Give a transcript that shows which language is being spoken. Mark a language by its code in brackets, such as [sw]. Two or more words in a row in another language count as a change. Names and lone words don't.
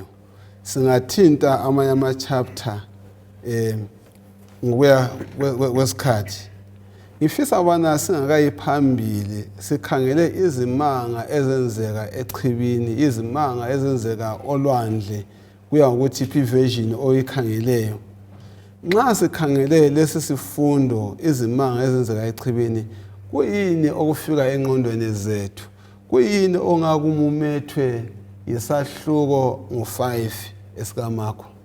[nd] Singathinta amanye ama-chapter ngokuya kwesikhathi. Ngifisa bana singakayiphambili sikhangele izimanga ezenzeka echibini, izimanga ezenzeka olwandle kuya ngokuthi iphi version oyikhangeleyo. Nxa sikhangele lesi sifundo izimanga ezenzeka echibini kuyini okufika engqondweni zethu? Kuyini ongakumumethwe yisahluko ngo5 esikaMarko?